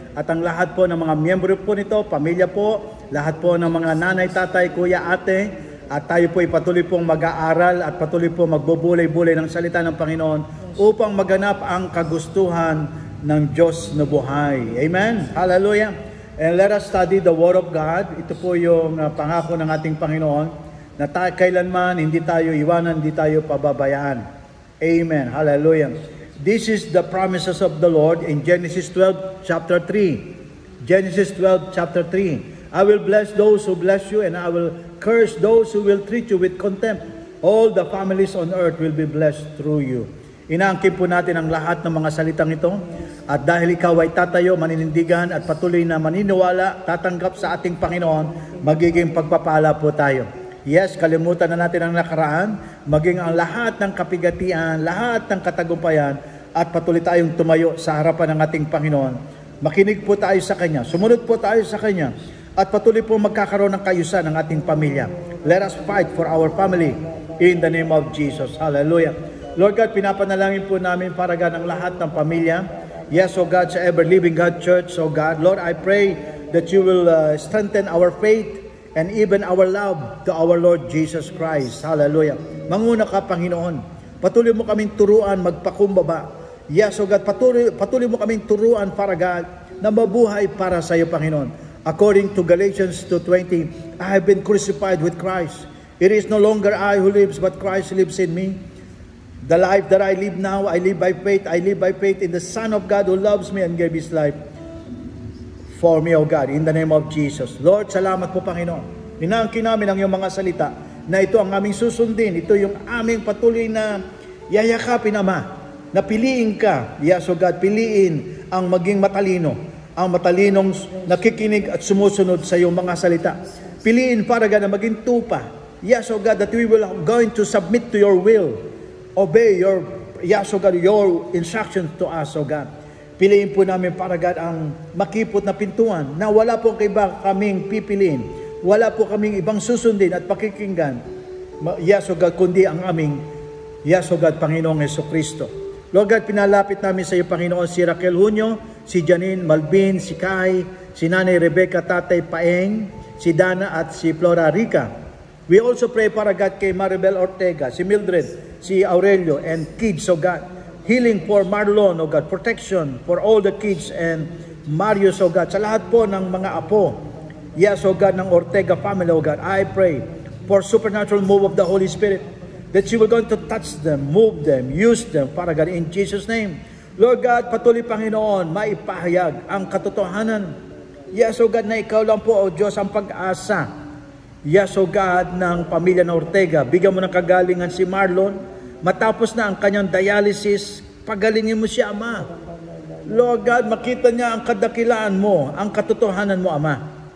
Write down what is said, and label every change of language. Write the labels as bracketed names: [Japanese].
[Filipino] At ang lahat po ng mga miyembro po nito, pamilya po, lahat po ng mga nanay, tatay, kuya, ate, at tayo po ay patuloy pong mag-aaral at patuloy po magbubulay-bulay ng salita ng Panginoon upang maganap ang kagustuhan ng Diyos na buhay. Amen? Hallelujah! [English] And let us study the Word of God. [Filipino] Ito po yung pangako ng ating Panginoon na kailanman hindi tayo iwanan, hindi tayo pababayaan. Amen. Hallelujah. [English] This is the promises of the Lord in Genesis 12 chapter 3. Genesis 12 chapter 3. I will bless those who bless you and I will curse those who will treat you with contempt. All the families on earth will be blessed through you. [Filipino] Inaangkin po natin ang lahat ng mga salitang ito. At dahil ikaw ay tatayo, maninindigan at patuloy na maniniwala, tatanggap sa ating Panginoon, magiging pagpapala po tayo. Yes, kalimutan na natin ang nakaraan, maging ang lahat ng kapigatian, lahat ng katagumpayan, at patuloy tayong tumayo sa harapan ng ating Panginoon. Makinig po tayo sa Kanya, sumunod po tayo sa Kanya, at patuloy po magkakaroon ng kayusan ng ating pamilya. [English] Let us fight for our family in the name of Jesus. Hallelujah. [Filipino] Lord God, pinapanalangin po namin para ng lahat ng pamilya. [English] Yes, O God, sa Ever Living God Church, O God, Lord, I pray that you will strengthen our faith and even our love to our Lord Jesus Christ. [Filipino] Hallelujah. Manguna ka, Panginoon. Patuloy mo kaming turuan, magpakumbaba. [English] Yes, O God, [Filipino] patuloy mo kaming turuan para God na mabuhay para sa iyo, Panginoon. [English] According to Galatians 2:20, I have been crucified with Christ. It is no longer I who lives, but Christ lives in me. The life that I live now, I live by faith. I live by faith in the Son of God who loves me and gave His life for me, O God, in the name of Jesus. [Filipino] Lord, salamat po, Panginoon. Inaangkin namin ang iyong mga salita na ito ang aming susundin. Ito yung aming patuloy na yayakapin, Ama, na piliin ka. [English] Yes, O God, [Filipino] piliin ang maging matalino, ang matalinong nakikinig at sumusunod sa iyong mga salita. Piliin para God na maging tupa. [English] Yes, O God, that we will going to submit to your will. Obey your, yes, O God, your instructions to us, O God. [Filipino] Piliin po namin para God ang makipot na pintuan na wala po kaming pipiliin. Wala po kaming ibang susundin at pakikinggan. [English] Yes, O God, [Filipino] kundi ang aming, yes, O God, Panginoong Jesucristo. Lord God, pinalapit namin sa iyo, Panginoon, si Raquel Junio, si Janine Malvin, si Kai, si Nanay Rebecca, Tatay Paeng, si Dana at si Flora Rica. [English] We also pray para God kay Maribel Ortega, si Mildred, si Aurelio, and kids, O God. Healing for Marlon, O God. Protection for all the kids and Marius, O God. [Filipino] Sa lahat po ng mga apo. [English] Yes, O God, ng Ortega family, O God. I pray for supernatural move of the Holy Spirit that you will going to touch them, move them, use them, para God, in Jesus' name. [Filipino] Lord God, patuloy, Panginoon, maipahayag ang katotohanan. [English] Yes, O God, [Filipino] na ikaw lang po, O Diyos, ang pag-asa. Yes, O God, ng pamilya ng Ortega. Bigyan mo ng kagalingan si Marlon. Matapos na ang kanyang dialysis, pagalingin mo siya, Ama. Lord God, makita niya ang kadakilaan mo, ang katotohanan mo, Ama.